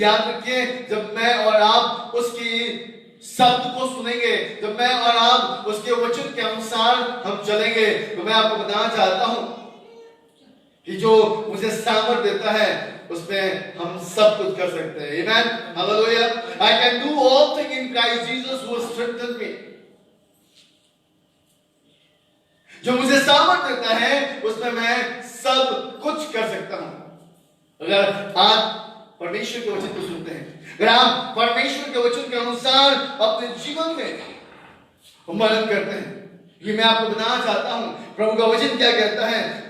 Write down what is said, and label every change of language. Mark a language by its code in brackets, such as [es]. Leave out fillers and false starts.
[hi] याद रखिए, जब मैं और आप उसकी शब्द को सुनेंगे, जब मैं और आप उसके वचन के अनुसार हम चलेंगे, तो मैं आपको बताना चाहता हूं कि जो मुझे सामर्थ देता है उसमें हम सब कुछ कर सकते हैं। आमेन, hallelujah. [en] I can do all things in Christ Jesus who strengthens me। [hi] जो मुझे सामर्थ देता है उसमें मैं सब कुछ कर सकता हूं। अगर आप परमेश्वर के वचन को सुनते हैं, अगर आप परमेश्वर के वचन के अनुसार अपने जीवन में मनन करते हैं, ये मैं आपको बताना चाहता हूं प्रभु का वचन क्या कहता है।